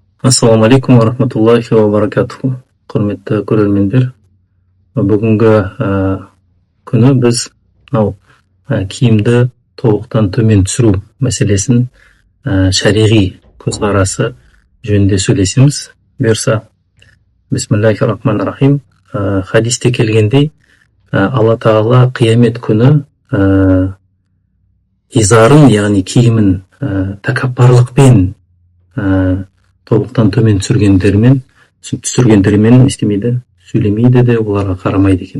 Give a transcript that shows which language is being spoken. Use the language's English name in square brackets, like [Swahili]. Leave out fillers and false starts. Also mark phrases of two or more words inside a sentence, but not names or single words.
[Arabic] السلام عليكم ورحمة الله وبركاته. [Kazakh] Құрметті көрермендер, бүгінгі күні біз киімді тобықтан төмен түсіру мәселесін шариғи көзқарасы жөнінде сөйлесеміз. Бұйырса, [Arabic] بسم الله الرحمن الرحيم. [Kazakh] Хадисте келгендей, Алла Тағала қиямет күні изарын, яғни киімін тәкаппарлықпен тобықтан төмен түсіргендермен істемейді, сөйлемейді де, оларға қарамайды екен.